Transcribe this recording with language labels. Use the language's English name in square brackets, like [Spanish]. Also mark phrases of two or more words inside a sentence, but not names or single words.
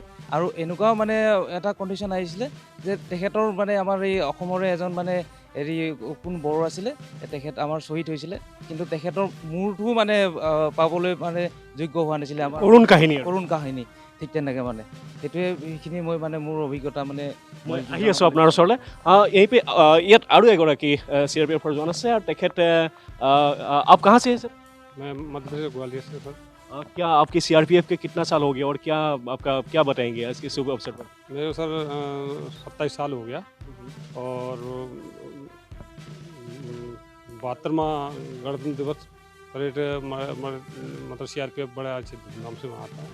[Assamese] আৰু এনেকুৱাও মানে এটা কণ্ডিশ্যন আহিছিলে যে তেখেতৰ মানে আমাৰ এই অসমৰে এজন মানে হেৰি কোন বড়ো আছিলে, তেখেত আমাৰ শ্বহীদ হৈছিলে, কিন্তু তেখেতৰ মূৰটোও মানে পাবলৈ মানে যোগ্য হোৱা নাছিলে। আমাৰ কৰুণ কাহিনী আৰু। কৰুণ কাহিনী ঠিক তেনেকৈ মানে সেইখিনি মই মানে মোৰ অভিজ্ঞতা মানে মই আহি আছোঁ আপোনাৰ ওচৰলৈ। ইয়াত আৰু এগৰাকী CRPFৰ জোৱান আছে আৰু তেখেতে [Hindi] आप कहाँ से हैं सर? मैं मध्य प्रदेश ग्वालियर से सर। क्या आपकी CRPF के कितना साल हो गया और क्या आपका क्या बताएंगे इसके शुभ अवसर पर? मेरे सर 27 साल हो गया और 72वां गणतंत्र दिवस परेड मतलब CRPF बड़ा अच्छे धूमधाम से मनाता है।